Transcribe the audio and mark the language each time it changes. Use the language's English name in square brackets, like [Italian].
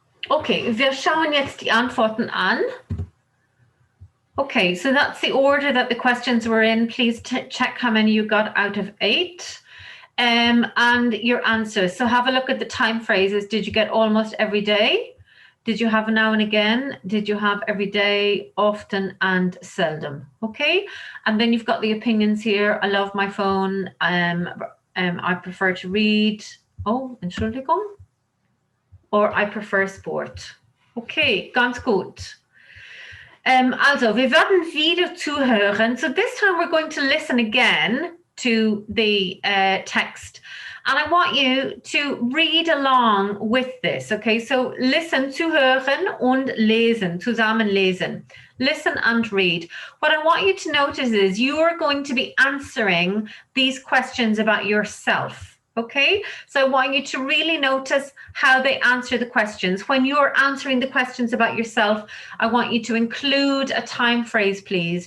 [German] Okay, wir schauen jetzt die Antworten an. [English] Okay, so that's the order that the questions were in. Please check how many you got out of 8 and your answers. So have a look at the time phrases. Did you get almost every day? Did you have now and again? Did you have every day, often, and seldom? Okay, and then you've got the opinions here. I love my phone. I prefer to read. Oh, [German] Entschuldigung. [English] Or I prefer sport. [German] Okay, ganz gut. Also, wir werden wieder zuhören. [English] So this time we're going to listen again to the text. And I want you to read along with this, okay? So listen, [German] zuhören und lesen, zusammen lesen. [English] Listen and read. What I want you to notice is you are going to be answering these questions about yourself, okay? So I want you to really notice how they answer the questions. When you're answering the questions about yourself, I want you to include a time phrase, please.